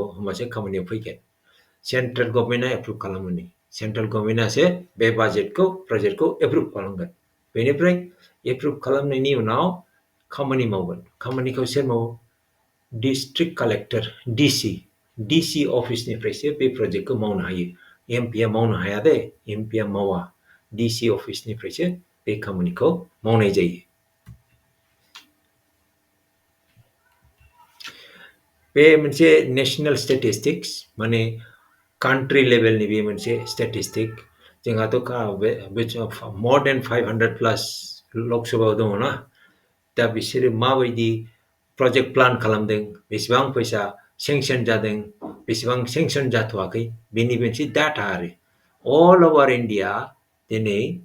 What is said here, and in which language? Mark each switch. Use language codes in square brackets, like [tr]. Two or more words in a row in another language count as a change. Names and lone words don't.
[brx] होमबासो खामानियाव फैगोन [en] central government [brx] एप्रुभ खालामो [en] central government [brx] बे बाजेटखौ प्रजेक्टखौ एप्रुभ खालामगोन बेनिफ्राय एप्रुभ खालामनायनि उनाव खामानि मावगोन खामानिखौ सोर मावो [en] district collector DC office [brx] बे प्रजेक्टखौ मावनो हायो एमपिआ मावनो हाया दे एमपिआ मावा डिसि अफिसनिफ्रायसो बे खामानिखौ मावनाय जायो बे मोनसे [en] national statistics [brx] माने [en] country level [brx] बे मोनसे स्टेटिस्टिक जोंहाथ' [en] more than 500 [brx] प्लास लकसभायाव दङ ना दा बिसोरो माबायदि [en] project plan [brx] खालामदों बेसेबां फैसा सेंसन जादों बेसेबां सेंसन जाथ'वाखै बेनि मोनसे डाटा आरो [en] all over India [brx] दिनै